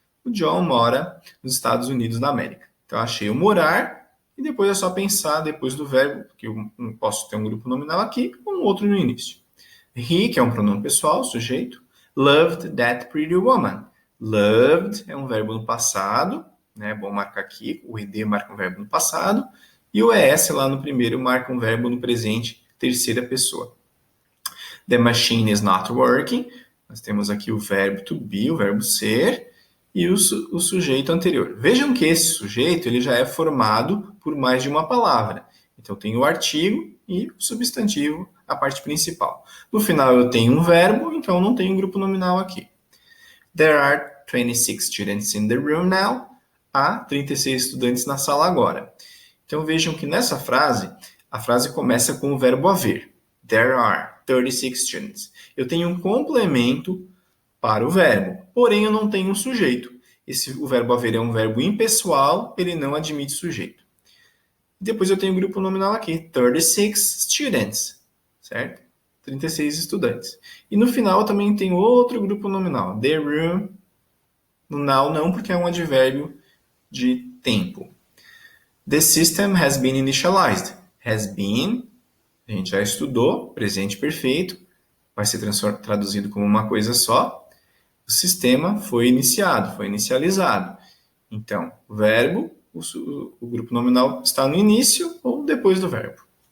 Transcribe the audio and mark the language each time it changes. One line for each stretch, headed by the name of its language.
Portuguese: O John mora nos Estados Unidos da América. Então, achei o morar e depois é só pensar depois do verbo, que eu posso ter um grupo nominal aqui ou um outro no início. He, que é um pronome pessoal, sujeito,
English: loved that pretty woman.
Portuguese: Loved é um verbo no passado, né? Bom marcar aqui, o ed marca um verbo no passado, e o es lá no primeiro marca um verbo no presente, terceira pessoa.
English: The machine is not working.
Portuguese: Nós temos aqui o verbo to be, o verbo ser, e o sujeito anterior. Vejam que esse sujeito ele já é formado por mais de uma palavra. Então tem o artigo e o substantivo, a parte principal. No final eu tenho um verbo, então não tenho um grupo nominal aqui.
English: There are 26 students in the room now.
Portuguese: Há 36 estudantes na sala agora. Então vejam que nessa frase, a frase começa com o verbo haver.
English: There are 36 students.
Portuguese: Eu tenho um complemento para o verbo, porém eu não tenho um sujeito. O verbo haver é um verbo impessoal, ele não admite sujeito. Depois eu tenho o grupo nominal aqui,
English: 36 students,
Portuguese: certo? 36 estudantes. E no final eu também tenho outro grupo nominal,
English: the room.
Portuguese: No now não, porque é um advérbio de tempo.
English: The system has been initialized.
Portuguese: Has been, a gente já estudou, presente perfeito, vai ser traduzido como uma coisa só. O sistema foi iniciado, foi inicializado. Então, o verbo, o grupo nominal está no início ou depois do verbo.